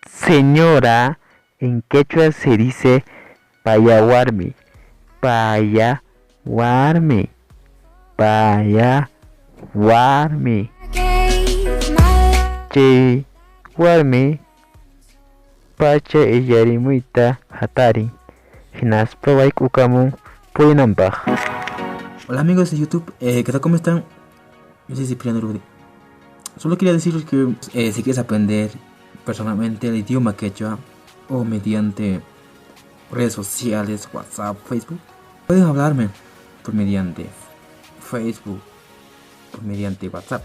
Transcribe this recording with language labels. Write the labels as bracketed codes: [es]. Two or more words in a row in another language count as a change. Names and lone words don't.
[es] señora en quechua se dice payawarmi, payawarmi, payawarmi. [qu] Che warmi pacha illarimuyta hatarin. Hinaspa wayk'ukamun purinanpaq. [es] Hola amigos de YouTube, ¿qué tal? ¿Cómo están? Yo soy Cipriano Rudy. Solo quería decirles que si quieres aprender personalmente el idioma quechua o mediante redes sociales, WhatsApp, Facebook, puedes hablarme por mediante Facebook, por mediante WhatsApp.